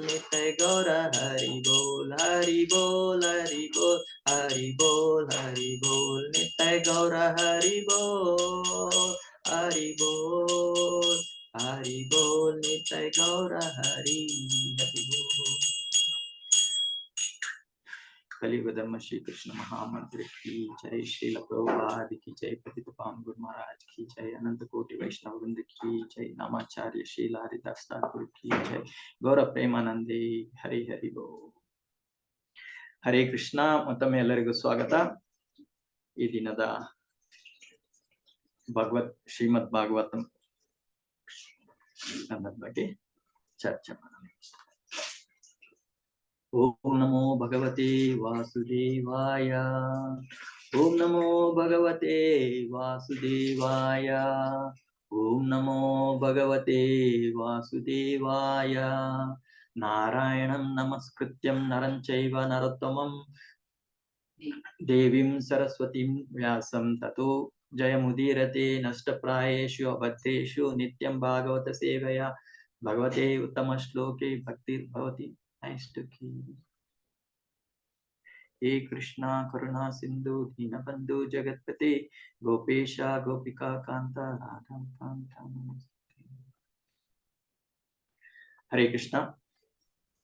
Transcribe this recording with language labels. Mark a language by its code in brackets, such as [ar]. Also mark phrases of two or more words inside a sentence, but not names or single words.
[bn] নিতাই গৌর হরি বোল হরি বোল হরি বোল হরি বোল হরি বোল. নিতাই গৌর হরি বোল হরি বোল হরি বোল. নিতাই গৌর হরি হরি বোল. [hi] कलियुग धर्म श्री कृष्ण महामंत्र की जय। श्रील प्रभुपाद की जय। पतित पावन गुरु महाराज की जय। अनंत कोटि वैष्णव वृंद की जय। नामाचार्य श्रील हरिदास ठाकुर की जय। [bn] গৌর প্রেমানন্দে হরি হরি বোল. [kn] ಹರೇ ಕೃಷ್ಣ. ಮತ್ತೊಮ್ಮೆ ಎಲ್ಲರಿಗೂ ಸ್ವಾಗತ. ಈ ದಿನದ ಶ್ರೀಮದ್ ಭಾಗವತಂ ಬಗ್ಗೆ ಚರ್ಚೆ ಮಾಡೋಣ. [sa] ಓಂ ನಮೋ ಭಗವತೆ ವಾಸುದೇವಾಯ. ಓಂ ನಮೋ ಭಗವತೆ ವಾಸುದೇವಾಯ. ಓಂ ನಮೋ ಭಗವತೆ ವಾಸುದೇವಾಯ. ನಾರಾಯಣಂ ನಮಸ್ಕೃತ್ಯಂ ನರಂ ಚೈವ ನರೋತ್ತಮಂ ದೇವೀಂ ಸರಸ್ವತೀಂ ವ್ಯಾಸಂ ತತೋ ಜಯಮುದೀರತೆ. ನಷ್ಟಪ್ರಾಯೇಷು ಅಬದ್ಧೇಷು ನಿತ್ಯಂ ಭಾಗವತ ಸೇವೆಯ ಭಗವತೆ ಉತ್ತಮ ಶ್ಲೋಕೆ ಭಕ್ತಿರ್ಭವತಿ ನೈಷ್ಠಿಕಿ. ಹೇ ಕೃಷ್ಣ ಕರುಣಾ ಸಿಂಧು ದೀನಬಂಧು ಜಗತ್ಪತೆ ಗೋಪೇಶ ಗೋಪಿಕಾ ಕಾಂತ ರಾಧಾಕಾಂತ ನಮಸ್ತೆ. [kn] ಹರೇ ಕೃಷ್ಣ.